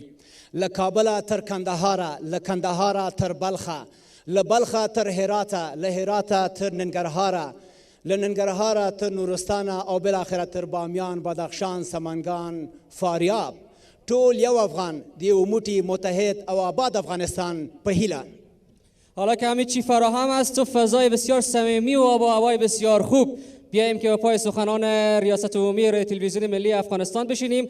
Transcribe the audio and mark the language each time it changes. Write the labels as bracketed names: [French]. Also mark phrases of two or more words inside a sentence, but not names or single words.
[Pashto] له کابله تر کندهاره، له کندهاره تر بلخه، له بلخه تر هراته، له هراته تر ننګرهاره، له ننګرهاره تر نورستانه او بالاخره تر بامیان، بدخشان، سمنگان، فاریاب. ټول یو افغان د یو موټی متحد او آباد افغانستان په هیله. [Persian] حالا که همه چی فراهم است تو فضای بسیار صمیمی و آب و هوای بسیار خوب، بیاییم که به پای سخنان ریاست عمومی رادیو تلویزیون ملی افغانستان بشینیم.